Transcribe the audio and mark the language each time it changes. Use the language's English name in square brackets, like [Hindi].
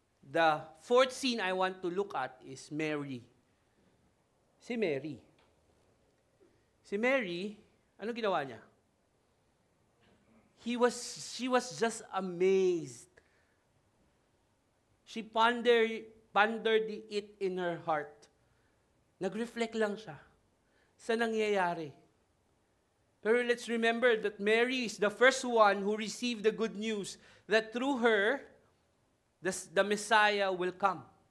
[English] The fourth scene I want to look at is Mary. Si Mary. [Filipino] Si Mary, ano ginawa niya? [English] She was just amazed. She pondered it in her heart. [Filipino] Nag-reflect lang siya sa nangyayari. [English] Pero let's remember that Mary is the first one who received the good news that through her, the Messiah will come.